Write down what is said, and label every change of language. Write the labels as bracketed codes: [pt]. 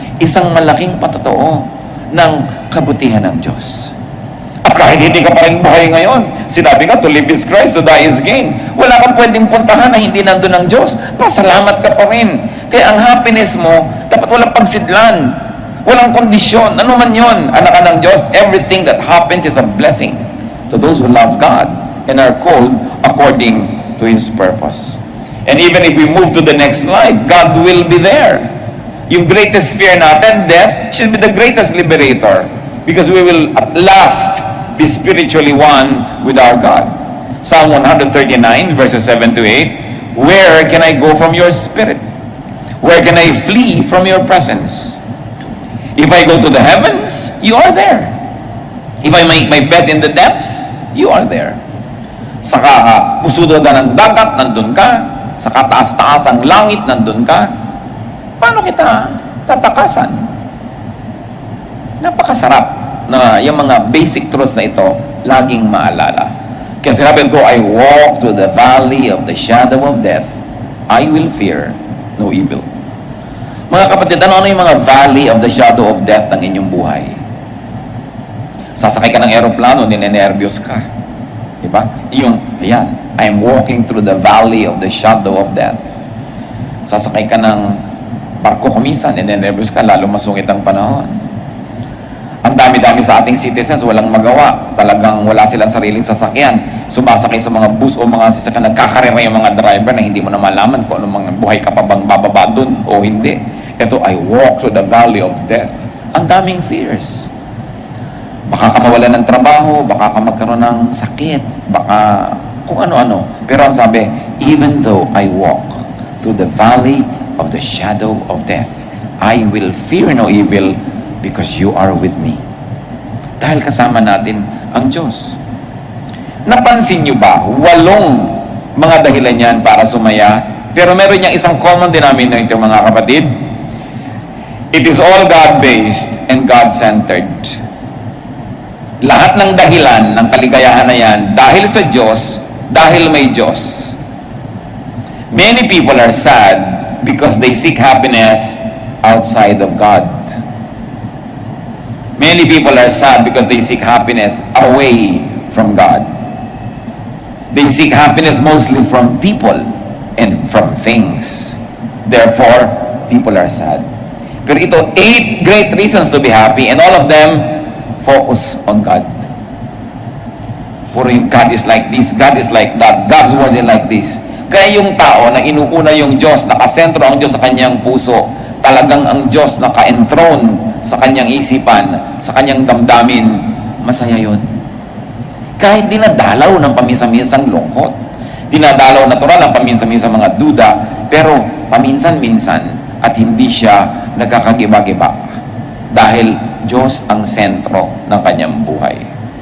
[tl] Isang malaking patotoo ng kabutihan ng Diyos. At kahit hindi ka pa rin buhay ngayon, sinabi nga, [en] to live is Christ, to die is gain. [tl] Wala kang pwedeng puntahan na hindi nandun ng Diyos. Pasalamat ka pa rin. Kaya ang happiness mo, dapat walang pagsidlan. Walang kondisyon. Ano man yun, anak ka ng Diyos, [en] everything that happens is a blessing to those who love God and are called according to His purpose. And even if we move to the next life, God will be there. [tl] Yung [en] greatest fear [tl] natin, [en] death, should be the greatest liberator. Because we will at last be spiritually one with our God. Psalm 139, verses 7 to 8, Where can I go from your spirit? Where can I flee from your presence? If I go to the heavens, you are there. If I make my bed in the depths, you are there. [tl] Sa pusudo na ng dagat, nandun ka. Sa kataas-taas ang langit, nandun ka. Paano kita tatakasan? Napakasarap na yung mga basic truths na ito laging maalala. Kaya sinabi ko, [en] I walk through the valley of the shadow of death, I will fear no evil. [tl] Mga kapatid, ano yung mga [en] valley of the shadow of death [tl] ng inyong buhay? Sasakay ka ng aeroplano, ninenervyos ka. Diba? Yung, ayan, [en] I'm walking through the valley of the shadow of death. [tl] Sasakay ka ng barko kuminsan, ninenervyos ka, lalo masungit ang panahon. Ang dami-dami sa ating citizens, walang magawa. Talagang wala silang sariling sasakyan. Sumasakay sa mga bus o mga sasakyan, nagkakarera yung mga driver na hindi mo na malaman kung anong mga buhay ka pa bang bababa dun o hindi. Ito, [en] I walk through the valley of death. [tl] Ang daming fears. Baka ka mawalan ng trabaho, baka ka magkaroon ng sakit, baka kung ano-ano. Pero ang sabi, [en] even though I walk through the valley of the shadow of death, I will fear no evil because you are with me. [tl] Dahil kasama natin ang Diyos. Napansin niyo ba, 8 mga dahilan yan para sumaya, pero meron niyang isang [en] common denominator [tl] mga kapatid. [en] It is all God-based and God-centered. [tl] Lahat ng dahilan ng kaligayahan na yan, dahil sa Diyos, dahil may Diyos. [en] Many people are sad because they seek happiness outside of God. Many people are sad because they seek happiness away from God. They seek happiness mostly from people and from things. Therefore, people are sad. [tl] Pero ito, [en] 8 great reasons to be happy, and all of them focus on God. [tl] Puro yung [en] God is like this, God is like that, God's word is like this. [tl] Kaya yung tao na inuuna yung Diyos, nakasentro ang Diyos sa kanyang puso, talagang ang Diyos naka-enthroned sa kanyang isipan, sa kanyang damdamin, masaya yun. Kahit dinadalaw ng paminsan-minsang lungkot, dinadalaw natural ang paminsan-minsang mga duda, pero paminsan-minsan at hindi siya nagkakagiba-giba dahil Diyos ang sentro ng kanyang buhay.